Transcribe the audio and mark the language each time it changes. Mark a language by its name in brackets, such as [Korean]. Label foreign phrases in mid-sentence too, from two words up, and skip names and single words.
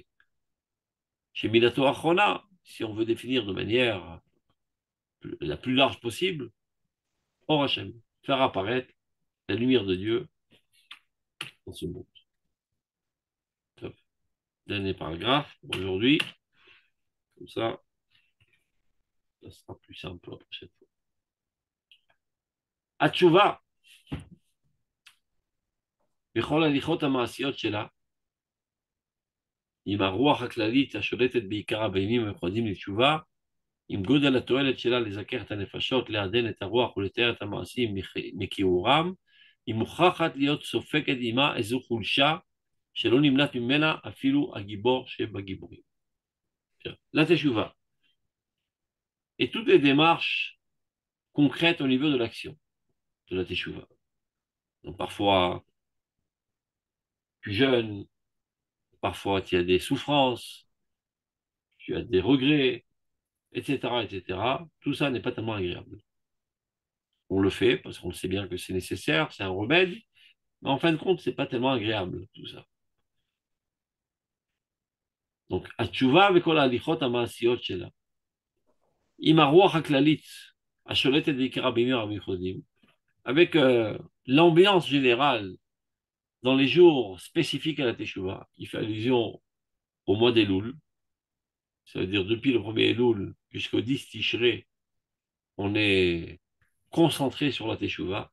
[French] Chez [Hebrew] מידתו אחרונה, [French] si on veut définir de manière la plus large possible, [Hebrew] אור השם, [French] faire apparaître la lumière de Dieu dans ce monde. Top. Dernier paragraphe aujourd'hui, comme ça sera plus simple la prochaine fois. [Hebrew] התשובה, בכל הליכות המעשיות שלה, עם הרוח הכללית השולטת בעיקרה בימים המיוחדים לתשובה, עם גודל התועלת שלה לזכר את הנפשות, לעדן את הרוח ולתאר את המעשים מכיעורם, היא מוכרחת להיות סופגת עימה איזו חולשה שלא נמנעת ממנה אפילו הגיבור שבגיבורים. [French] La teshuva et toutes les démarches concrètes au niveau de l'action de la teshuva. Donc parfois tu jeûnes, parfois tu as des souffrances, tu as des regrets, etc., etc. Tout ça n'est pas tellement agréable. On le fait parce qu'on sait bien que c'est nécessaire, c'est un remède, mais en fin de compte, c'est pas tellement agréable tout ça. Donc, [Hebrew] התשובה וכל ההליכות המעשיות שלה, עם הרוח הכללית השולטת בעיקרה בימים המיוחדים, [French] avec l'ambiance générale dans les jours spécifiques à la Teshuvah, qui fait allusion au mois d'Elul, ça veut dire depuis le premier Elul jusqu'au 10 Tishrei, on est concentré sur la Teshuvah.